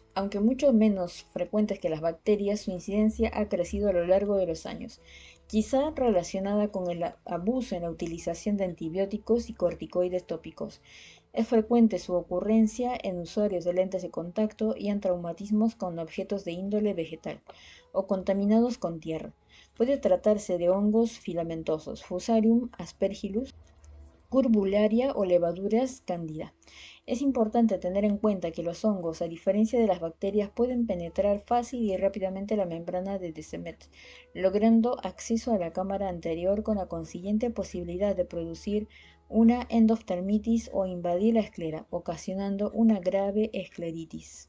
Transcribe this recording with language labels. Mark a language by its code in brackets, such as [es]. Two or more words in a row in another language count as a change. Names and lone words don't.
[es] Aunque mucho menos frecuentes que las bacterias, su incidencia ha crecido a lo largo de los años, quizá relacionada con el abuso en la utilización de antibióticos y corticoides tópicos. Es frecuente su ocurrencia en usuarios de lentes de contacto y en traumatismos con objetos de índole vegetal o contaminados con tierra. Puede tratarse de hongos filamentosos, Fusarium aspergillus, Curbularia o levaduras cándida. Es importante tener en cuenta que los hongos, a diferencia de las bacterias, pueden penetrar fácil y rápidamente la membrana de Descemet, logrando acceso a la cámara anterior con la consiguiente posibilidad de producir una endoftalmitis o invadir la esclera, ocasionando una grave escleritis.